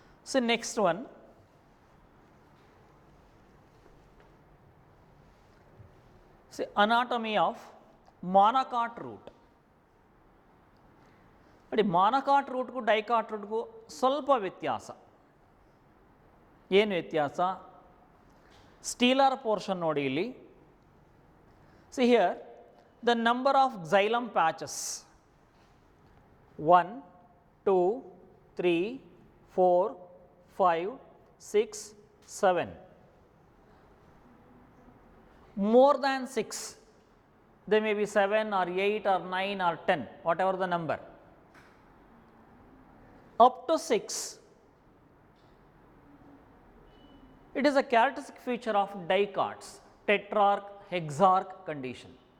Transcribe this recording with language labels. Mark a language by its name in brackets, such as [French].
[English] So next one, anatomy of monocot root. [Kannada] ನೋಡಿ, ಮಾನಕಾಟ್ ರೂಟ್ಗೂ dicot ರೂಟ್ಗೂ ಸ್ವಲ್ಪ ವ್ಯತ್ಯಾಸ. ಏನು ವ್ಯತ್ಯಾಸ? ಸ್ಟೀಲರ್ ಪೋರ್ಷನ್ ನೋಡಿ ಇಲ್ಲಿ. [English] See here the number of xylem patches 1, 2, 3, 4, 5, 6, 7. More than 6, they may be 7 or 8 or 9 or 10, whatever the number. Up to 6, it is a characteristic feature of dicots, tetrarch, hexarch condition.